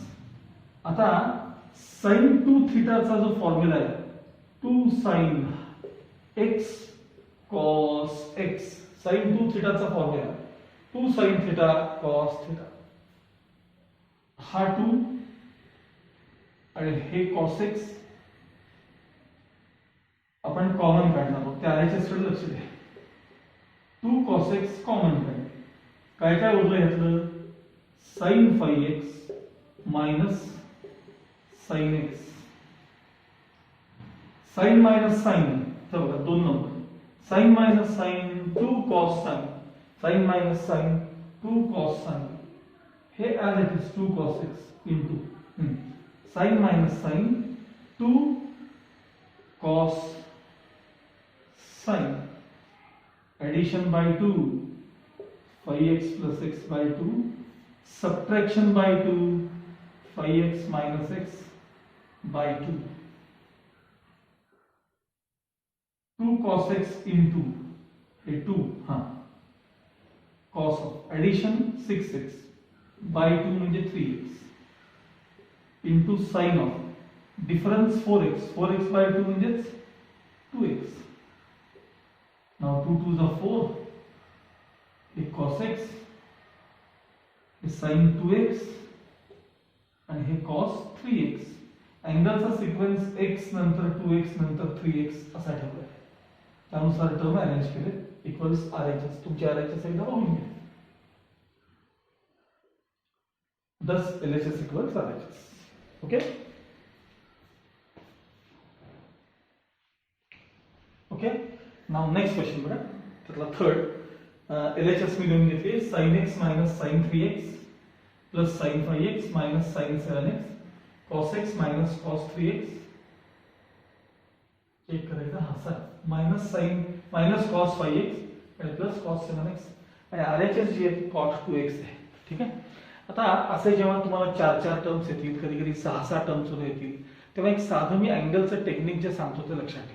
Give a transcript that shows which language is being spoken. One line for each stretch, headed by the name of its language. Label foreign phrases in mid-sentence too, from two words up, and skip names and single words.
Marathi: आता
English: sin 2
Marathi: थीटाचा जो फॉर्म्युला आहे
English: 2 sin x cos x,
Marathi: sin 2 थीटाचा फॉर्म्युला 2 sin थीटा cos थीटा, हा 2 आणि हे
English: cos x
Marathi: आपण कॉमन काढणार आहोत. त्या RHS कडे लक्ष द्या.
English: 2 cos x
Marathi: कॉमन काढले, काय काय उरलं ह्यातलं,
English: sin 5x minus sin x, sin minus sin,
Marathi: तर बघा 2 नंबर,
English: sin minus sin 2 cos sin, sin minus sin 2 cos sin, हे as it is 2 cos x into sin minus sin 2 cos sin, addition by 2 5x plus x by 2, subtraction by 2 5x minus x by 2, 2 cos x into 2 cos of addition 6x by 2 म्हणजे 3x into sine of difference 4x 4x by 2 म्हणजेच 2x.
Marathi: नाव 2 2 जा 4 हे
English: cos x
Marathi: हे
English: sin 2x
Marathi: आणि हे
English: cos 3x.
Marathi: अँगलचा सिक्वेन्स x नंतर 2x नंतर 3x असा ठेवलाय. त्यानुसार
English: term arrange
Marathi: केले
English: equals RHS.
Marathi: तुमची RHS एकदा बघून घ्या.
English: Thus LHS equals RHS. Okay? Okay? Now next question बघा.
Marathi: त्यातला थर्ड LHS मी लिहून घेतली
English: sin x minus sin 3x plus sin 5x minus sin 7x cos x minus cos 3x.
Marathi: चेक करायचा हा सर
English: minus cos 5x
Marathi: आणि
English: plus cos 7x
Marathi: आणि RHS जी आहे
English: cot 2x
Marathi: आहे. ठीक आहे. आता असे जेव्हा तुम्हाला 4 टर्म्स येतील कधी कधी 6 टर्म्स येतील तेव्हा एक साधं मी अँगलचं टेक्निक जे सांगतो ते लक्षात ठेवा.